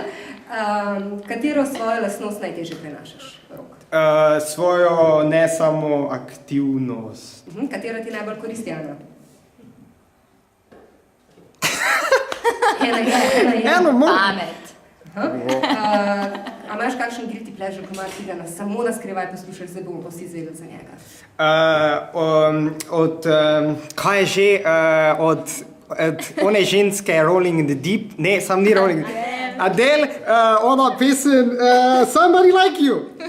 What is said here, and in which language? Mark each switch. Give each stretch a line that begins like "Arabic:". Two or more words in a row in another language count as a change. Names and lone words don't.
Slovenian: Katero svojo lastnost najtežje prenašaš, Rok? Svojo ne samo aktivnost. Katera ti najbolj koristi, Ana? Eno, Pamet. A imaš kakšen
English: guilty pleasure,
Slovenian: ko imaš tega samo na skrivaj poslušaš, zdaj bomo pa vsi zvedeli za njega? Kaj je že, od one ženske Rolling in the Deep, ne, sam ni Rolling. Adele, ona pesem Somebody Like You.